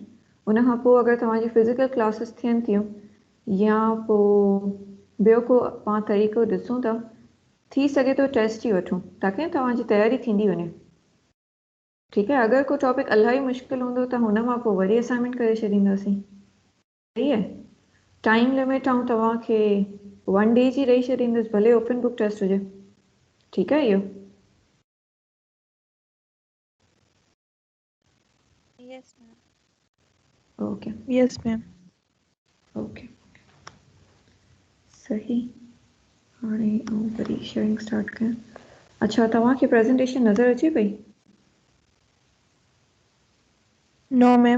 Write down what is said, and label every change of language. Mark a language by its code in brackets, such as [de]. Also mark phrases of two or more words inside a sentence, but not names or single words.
[sd] उनखां पोइ अगरि तव्हांजी [en] physical classes [sd] थियनि थियूं या पोइ ॿियो को पाण तरीक़ो ॾिसूं था, थी सघे तो टेस्ट ई वठूं ताकी तव्हांजी तयारी थींदी वञे. ठीकु आहे, अगरि को टॉपिक इलाही मुश्किल हूंदो त हुन मां पोइ वरी असाइनमेंट करे छॾींदासीं. सही आहे. [en] time limit [sd] आऊं तव्हांखे 1 डे जी ॾेई छॾींदसि, भले [en] open book test [sd] हुजे. ठीकु आहे इहो? [en] Yes, ma'am. okay yes ma'am. [sd] ओके सही. हाणे आऊं वरी [en] sharing start [sd] कयां. अच्छा, तव्हांखे प्रेज़ेंटेशन नज़र अचे पई? [en] no ma'am.